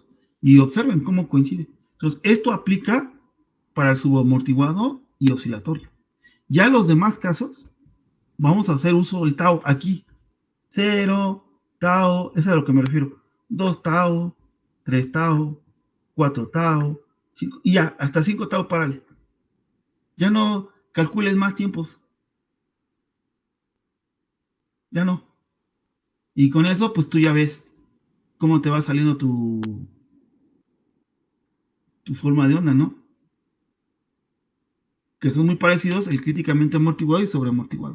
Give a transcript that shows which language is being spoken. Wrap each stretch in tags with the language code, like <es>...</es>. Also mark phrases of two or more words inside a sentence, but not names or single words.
<es>Y observen cómo coincide. Entonces, esto aplica para el subamortiguado y oscilatorio. Ya los demás casos, vamos a hacer uso del tau aquí. 0, tau, es a lo que me refiero. 2 tau, 3 tau, 4 tau, 5, y ya, hasta 5 tau parale. Ya no calcules más tiempos. Ya no. Y con eso, pues tú ya ves cómo te va saliendo tu forma de onda, ¿no? Que son muy parecidos el críticamente amortiguado y sobreamortiguado.</es>